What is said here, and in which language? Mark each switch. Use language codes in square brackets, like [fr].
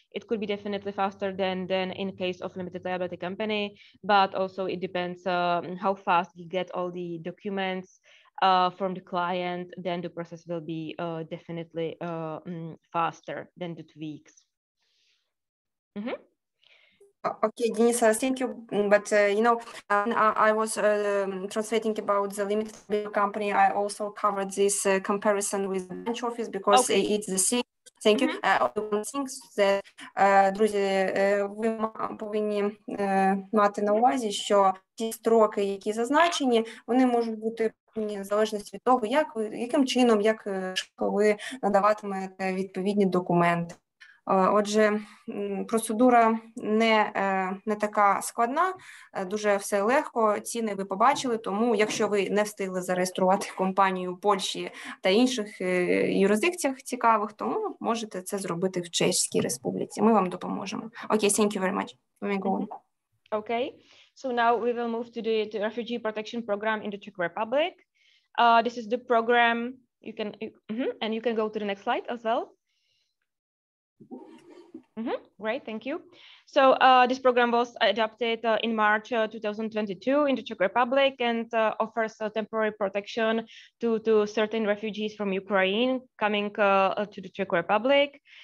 [en] It could be definitely faster than in case of limited liability company, but also it depends how fast you get all the documents from the client, then the process will be definitely faster than the 2 weeks. Mm-hmm. Okay, Denisa, thank you. But you know, I was translating about the limited company. I also covered this comparison with the branch office because it's the same. Thank you. One thing that, [uk] друзі, ви повинні мати на увазі, що ті строки, які зазначені, вони можуть бути в залежності від того, яким чином, як швидко ви надаватимете відповідні документи. Отже, процедура не така складна, дуже все легко, ціни ви побачили, тому якщо ви не встигли зареєструвати компанію в Польщі та інших юрисдикціях цікавих, то можете це зробити в Чеській Республіці. Ми вам допоможемо. [en] Окей, thank you very much. We may go on. Okay, so now we will move to the refugee protection program in the Czech Republic. This is the program, and you can go to the next slide as well. Great, thank you. So this program was adopted in March 2022 in the Czech Republic and offers temporary protection to certain refugees from Ukraine coming to the Czech Republic.